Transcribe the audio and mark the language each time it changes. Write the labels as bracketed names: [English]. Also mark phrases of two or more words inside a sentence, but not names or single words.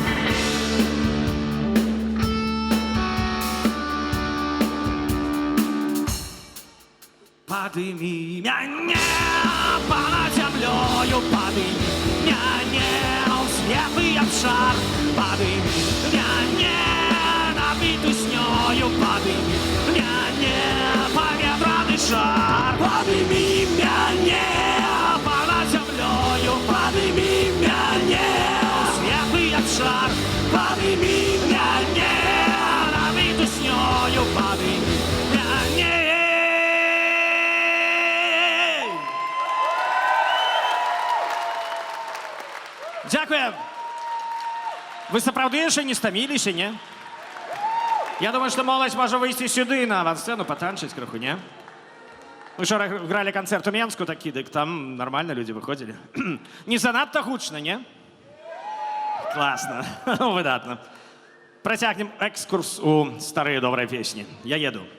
[Belarusian] Падымі мяне понад зямлёю, падымі мяне ў светлы абшар, падымі мяне набіту снёю, падымі мяне паветраны шар. Падымі мяне понад зямлёю, падымі мяне ў светлы абшар, падымі мяне набіту снёю, падымі мяне. [Ukrainian] Дякую. [Belarusian] Ви сапраўды яшчэ не стаміліся, не? Я думаю, што моладзь можа выйсці сюды на авансцэну, патанчыць крыху, не? Мы вчора гралі канцэрт у Менску такі, дык там нармальна людзі выходзілі. Не занадта гучна, не? Класна. Выдатна. Працягнем экскурс у старыя добрыя песні. Я еду.